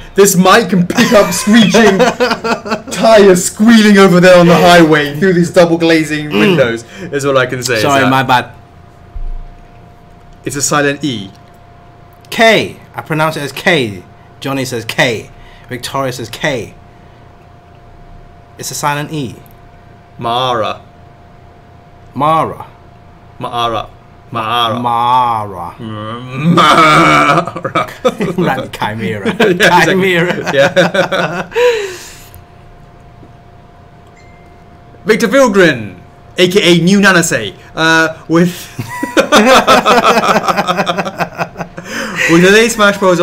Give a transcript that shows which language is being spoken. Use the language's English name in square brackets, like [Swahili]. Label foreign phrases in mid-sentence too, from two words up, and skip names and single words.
[English] This mic can pick up screeching tires squealing over there on the highway through these double glazing windows. Is all I can say. Sorry, my bad. It's a silent E. K. I pronounce it as K. Johnny says K. Victoria says K. It's a silent E. Mara. Mara. Mara. Mara. Mara. Like Chimera. Yeah, Chimera. exactly. Yeah. Victor Vilgren, aka New Nanasei, with with the late Smash Bros.